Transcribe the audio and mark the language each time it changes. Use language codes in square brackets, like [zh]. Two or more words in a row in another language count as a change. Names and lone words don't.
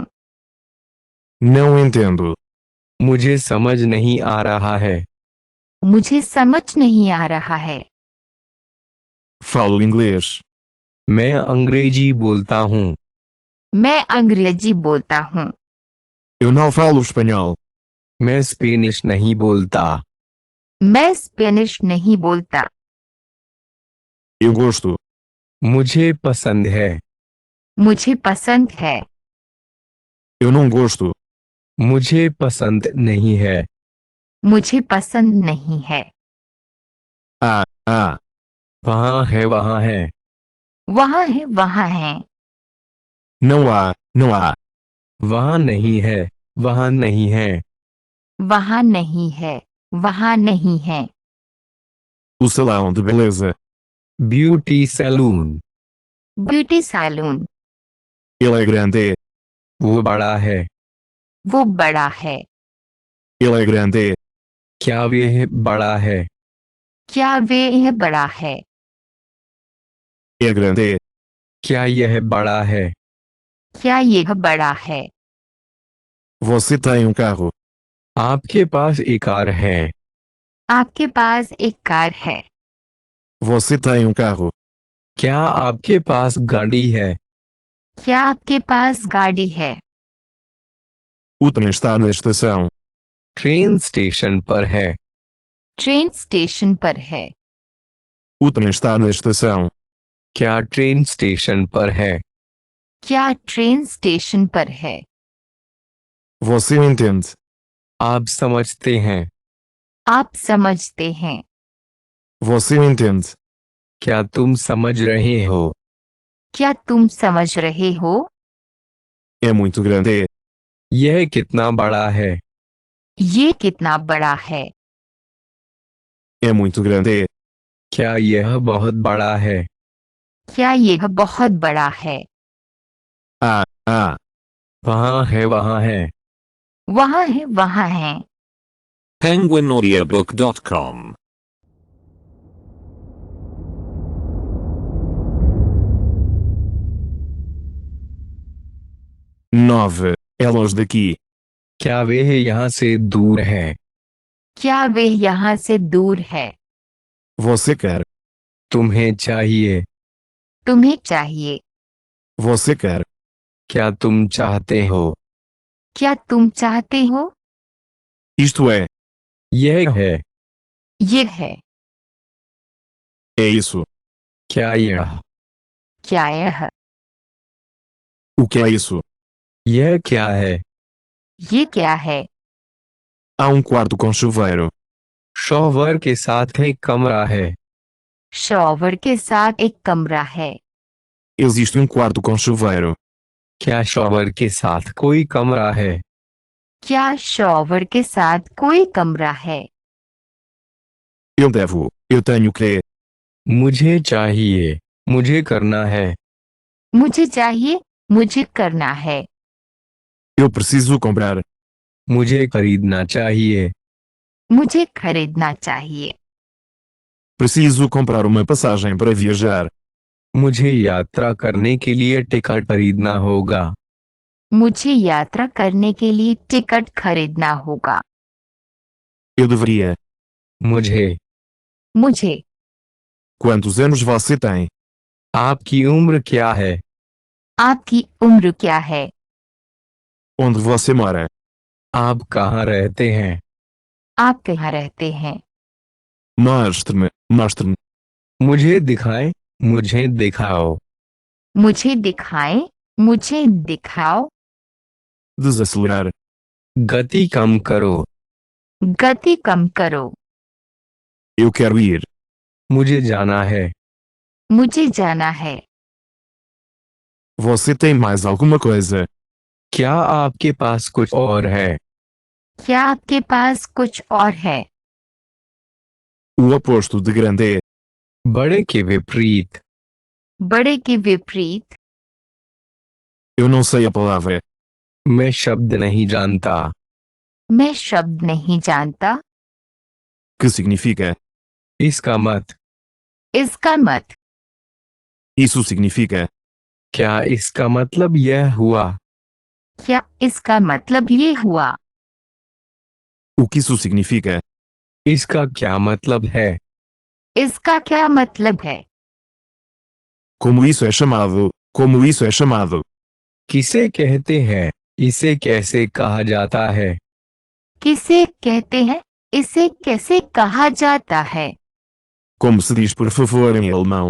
[pt] Não entendo. [hi] मुझे समझ नहीं आ रहा है। मुझे समझ नहीं आ रहा है। [pt] Falo inglês. [hi] मैं अंग्रेजी बोलता हूँ। मैं अंग्रेजी बोलता हूँ। [pt] Eu não falo espanhol. [hi] मैं स्पेनिश नहीं बोलता। मैं स्पेनिश नहीं बोलता। [pt] Eu gosto. [hi] मुझे पसंद है। मुझे पसंद है। [pt] Eu não gosto. [hi] मुझे पसंद नहीं है। मुझे पसंद नहीं है। [pt] Ah, ah. [hi] वहाँ है वहाँ है। वहाँ है वहाँ है। [pt] Não há, não há. [hi] वहाँ नहीं है वहाँ नहीं है। वहाँ नहीं है वहाँ नहीं है। [pt] O salão de beleza. [en] beauty salon. beauty salon. [pt] Ele é grande. [hi] वो बड़ा है। वो बड़ा है। [pt] Ele é grande. [hi] क्या वह बड़ा है? क्या वे यह बड़ा है? [pt] É grande. [hi] क्या यह बड़ा है? क्या यह बड़ा है? [pt] Você tem um carro. [hi] आपके पास एक कार है। आपके पास एक कार है। [pt] Você tem um carro. [hi] क्या आपके पास गाड़ी है? क्या आपके पास गाड़ी है? [pt] O trem está na estação. [en] train station [hi] पर है। [en] train station [hi] पर है। [pt] O trem está na estação. [hi] क्या [en] train station [hi] पर है? क्या [en] train station [hi] पर है? [pt] Você entende? [hi] आप समझते हैं। आप समझते हैं। [pt] Você entende? [hi] क्या तुम समझ रहे हो? क्या तुम समझ रहे हो? [pt] É muito grande. [hi] यह कितना बड़ा है? ये कितना बड़ा है? [pt] É muito grande. [hi] क्या यह बहुत बड़ा है? क्या यह बहुत बड़ा है? [pt] Ah, ah. [hi] वहाँ है वहाँ है। वहाँ है वहाँ है। penguinaudiobook.com [pt] Nove. É longe daqui. [hi] क्या वह यहाँ से दूर है? क्या वे यहाँ से दूर है? [pt] Você quer. [hi] तुम्हें चाहिए। तुम्हें चाहिए। [pt] Você quer. [hi] क्या तुम चाहते हो? क्या तुम चाहते हो? [pt] Isto é. [hi] यह है। ये है। [pt] É isso. [hi] क्या यह? क्या यह? [pt] O que é isso? [hi] यह क्या है? ये क्या है? [pt] Há um quarto com chuveiro. [hi] शॉवर के साथ एक कमरा है। शॉवर के साथ एक कमरा है। [pt] Existe um quarto com chuveiro. [hi] क्या शॉवर के साथ कोई कमरा है? क्या शॉवर के साथ कोई कमरा है? [pt] Eu devo. Eu tenho que. [hi] मुझे चाहिए। मुझे करना है। मुझे चाहिए। मुझे करना है। [pt] Eu preciso comprar. [hi] मुझे खरीदना चाहिए। मुझे खरीदना चाहिए। [pt] Preciso comprar uma passagem para viajar. [hi] मुझे यात्रा करने के लिए टिकट खरीदना होगा। मुझे यात्रा करने के लिए टिकट खरीदना होगा। [pt] Eu deveria. [hi] मुझे। मुझे। [pt] Quantos anos você tem? [hi] आपकी उम्र क्या है? आपकी उम्र क्या है? [pt] Onde você mora? [hi] आप कहाँ रहते हैं? आप कहाँ रहते हैं? [pt] Mostre-me, mostre-me. [hi] मुझे दिखाएं, मुझे दिखाओ। मुझे दिखाएं, मुझे दिखाओ। [pt] Desacelerar. [hi] गति कम करो। गति कम करो। [pt] Eu quero ir. [hi] मुझे जाना है। मुझे जाना है। [pt] Você tem mais alguma coisa? [hi] क्या आपके पास कुछ और है? क्या आपके पास कुछ और है? [pt] O oposto de grande é. [hi] बड़े के विपरीत। बड़े के विपरीत। [pt] Eu não sei a palavra. [hi] मैं शब्द नहीं जानता। मैं शब्द नहीं जानता। [pt] Que significa? [hi] इसका मत। इसका मत। [pt] Isso significa. [hi] क्या इसका मतलब यह हुआ? क्या इसका मतलब ये हुआ? [pt] O que isso significa? [hi] इसका क्या मतलब है? इसका क्या मतलब है? [pt] Como isso é chamado? Como isso é chamado? [hi] किसे कहते हैं? इसे कैसे कहा जाता है? किसे कहते हैं? इसे कैसे कहा जाता है? [pt] Como se diz por favor em alemão?